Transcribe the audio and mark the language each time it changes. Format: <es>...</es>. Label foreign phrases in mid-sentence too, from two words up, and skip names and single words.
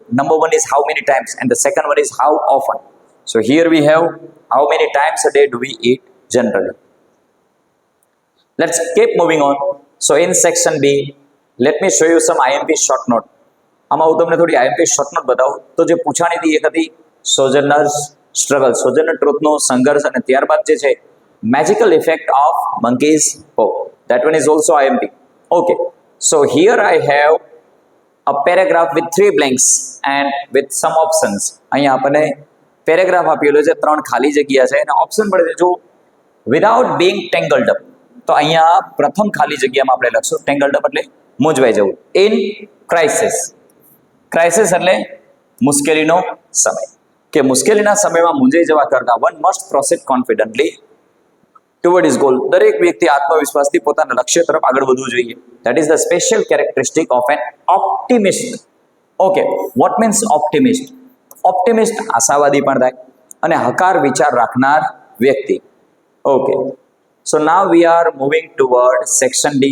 <en>number 1 is how many times and the second one is how often. so here we have how many times a day do we eat generally. let's keep moving on. so in section B, let me show you some IMP short note.</en> <gu>આમાં હું તમને થોડી</gu> <en>IMP short note</en> <gu>બતાવું. તો જે પૂછાણી હતી એક હતી સોજનર્સ સ્ટ્રગલ, સોજનર ટ્રુથનો સંઘર્ષ, અને ત્યારબાદ જે છે</gu> <en>magical effect of monkey's paw. That one is also IMP. Okay, so here I have a paragraph with 3 blanks and with some options.</en> <gu>અહીંયા આપણને પેરેગ્રાફ આપેલો છે, 3 ખાલી જગ્યા છે અને ઓપ્શન પડે છે.</gu> <en>જો without being tangled up,</en> <gu>તો અહીંયા પ્રથમ ખાલી જગ્યામાં આપણે લખશું</gu> <en>tangled up</en> <gu>એટલે મૂંઝવાઈ જવું.</gu> <en>In crisis, crisis</en> <gu>એટલે મુશ્કેલીનો સમય. કે મુશ્કેલીના સમયમાં મૂંઝાઈ જવા કરતાં</gu> <en>one must proceed confidently toward is goal.</en> <gu>દરેક વ્યક્તિ આત્મવિશ્વાસથી પોતાના લક્ષ્ય તરફ આગળ વધવું જોઈએ.</gu> <en>that is the special characteristic of an optimist. okay, what means optimist?</en> <gu>ઓપ્ટિમિસ્ટ આશાવાદી પણ થાય અને હકાર વિચાર રાખનાર વ્યક્તિ.</gu> <en>okay, so now we are moving toward section D.</en>